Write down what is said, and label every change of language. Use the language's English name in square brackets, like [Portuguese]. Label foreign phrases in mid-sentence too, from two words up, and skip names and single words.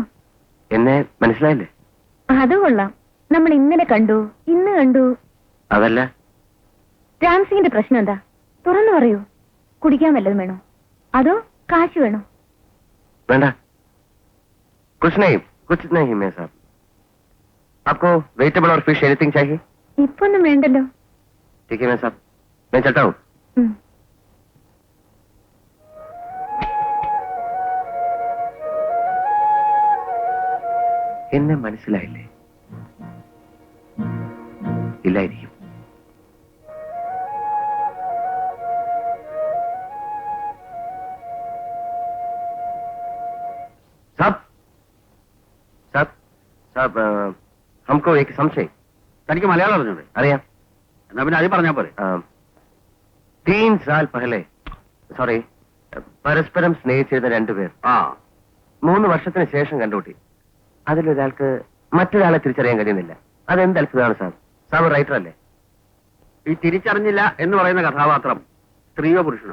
[Malayalam] എന്നെ മനസ്സിലായില്ലേ? അത് കൊള്ളാം. നമ്മൾ ഇന്നലെ കണ്ടു, ഇന്ന് കണ്ടു. അതല്ല, രാംസിംഗിന്റെ പ്രശ്നം എന്താ? തുറന്നു പറയൂ. കുടിക്കാൻ വല്ലതും വേണോ, അതോ കാശ് വേണോ? [Hindi] വേണ്ട, കുछ नहीं मैं साहब. आपको वेजिटेबल और फिश एनीथिंग चाहिए? [Malayalam] ഇപ്പൊന്നും വേണ്ടല്ലോ. [Hindi] ठीक है मैं साहब, मैं चलता हूँ. [Malayalam] എന്നെ മനസ്സിലായില്ലേ? ഇല്ലായിരിക്കും. സാബ് [Hindi] हमको एक [Malayalam] സംശയം. തനിക്ക് മലയാളം അറിഞ്ഞൂടെ? അറിയാം. എന്നാ പിന്നെ അത് പറഞ്ഞാ പോരെ. [Hindi] 3 साल पहले [Malayalam] സോറി പരസ്പരം സ്നേഹിച്ചിരുന്ന 2 പേർ 3 വർഷത്തിന് ശേഷം കണ്ടുകൂട്ടി. അതിലൊരാൾക്ക് മറ്റൊരാളെ തിരിച്ചറിയാൻ കഴിയുന്നില്ല. അതെന്ത് അത്ഭുതമാണ് സാർ. സാർ റൈറ്റർ അല്ലേ? ഈ തിരിച്ചറിഞ്ഞില്ല എന്ന് പറയുന്ന കഥാപാത്രം സ്ത്രീയോ പുരുഷനോ?